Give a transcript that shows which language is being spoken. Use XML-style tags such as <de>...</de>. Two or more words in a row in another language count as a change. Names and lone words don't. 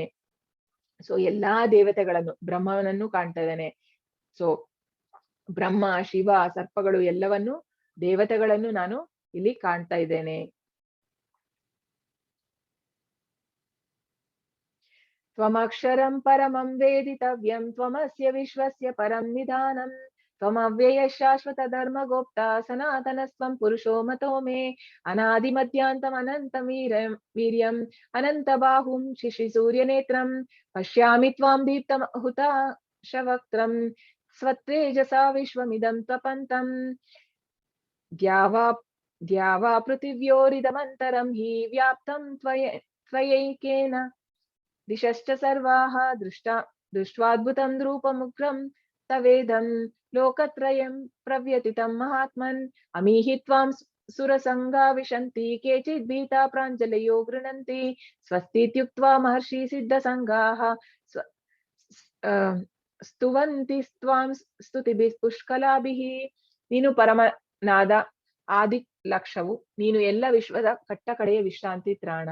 <kn>ಸೊ ಎಲ್ಲಾ ದೇವತೆಗಳನ್ನು, ಬ್ರಹ್ಮನನ್ನು ಕಾಣ್ತಾ ಇದ್ದಾನೆ. ಸೊ ಬ್ರಹ್ಮ, ಶಿವ, ಸರ್ಪಗಳು ಎಲ್ಲವನ್ನು, ದೇವತೆಗಳನ್ನು ನಾನು ಇಲ್ಲಿ ಕಾಣ್ತಾ ಇದ್ದೇನೆ.</kn> <sa>ತ್ವಮಕ್ಷರಂ ಪರಮಂ ವೇದಿತವ್ಯಂ ತ್ವಮಸ್ಯ ವಿಶ್ವಸ್ಯ ಪರಂ ನಿಧಾನಂ ತ್ವಮವ್ಯಯ ಶಾಶ್ವತ ಧರ್ಮಗೋಪ್ತ ಸನಾತನಸ್ತ್ವಂ ಪುರುಷೋ ಮತೋ ಮೇ ಅನಾದಿಮಧ್ಯಾಂತಂ ಅನಂತ ವೀರ್ಯಂ ಅನಂತ ಬಾಹುಂ ಶಿಶಿ ಸೂರ್ಯನೇತ್ರಂ ಪಶ್ಯಾಮಿ ತ್ವಾಂ ದೀಪ್ತ ಹುತಾಶವಕ್ತ್ರಂ ಸ್ವತ್ತೇಜಸಾ ವಿಶ್ವಮಿದಂ ತ್ವಪಂತಂ ದ್ಯಾವಾ ಪೃಥಿವ್ಯೋರಿದಮಂತರಂ ಹಿ ವ್ಯಾಪ್ತಂ ತ್ವಯೈಕೇನ ದಿಶಶ್ಚ ಸರ್ವಾಃ ದೃಷ್ಟ್ವಾದ್ಭುತಂ ರೂಪಮುಗ್ರಂ ತವೇದಂ ಲೋಕತ್ರಯಂ ಪ್ರವ್ಯತಿತಂ ಮಹಾತ್ಮನ್ ಅಮೀಹಿ ತ್ವಾಂ ಸುರಸಂಗಾ ವಿಶಂತಿ ಕೇಚಿದ್ ಭೀತಾ ಪ್ರಾಂಜಲಯೋ ಗೃಣಂತಿ ಸ್ವಸ್ತೀತ್ಯುಕ್ತ್ವಾ ಮಹರ್ಷಿ ಸಿದ್ಧಸಂಗಾಃ ಸ್ತುವಂತಿ ತ್ವಾಂ ಸ್ತುತಿಭಿಃ ಪುಷ್ಕಲಾಭಿಃ.</sa> <kn>ನೀನು ಪರಮನಾದ ಆದಿ ಲಕ್ಷವು, ನೀನು ಎಲ್ಲ ವಿಶ್ವದ ಕಟ್ಟಕಡೆಯ ವಿಶ್ರಾಂತಿ ತ್ರಾಣ.</kn>